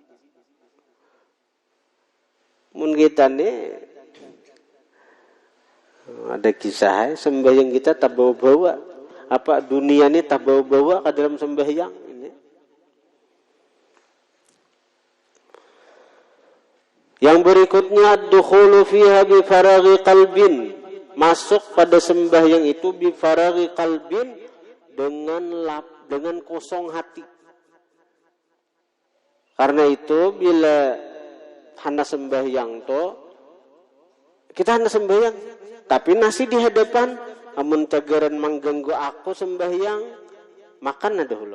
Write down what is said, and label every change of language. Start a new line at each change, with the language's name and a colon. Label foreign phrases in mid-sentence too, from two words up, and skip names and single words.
Banjar: Mun kita nih ada kisah sembahyang kita tak bawa-bawa. Apa dunia ini tak bawa-bawa ke dalam sembahyang ini. Yang berikutnya
Arabic: الدخول فيها بفراغ قلب.
Banjar: Masuk pada sembahyang itu
Arabic: بفراغ قلب
Banjar: dengan kosong hati. Karena itu bila hendak sembahyang to kita hendak sembahyang tapi nasi di hadapan, amun cagaran mengganggu aku sembahyang, makan ada dulu.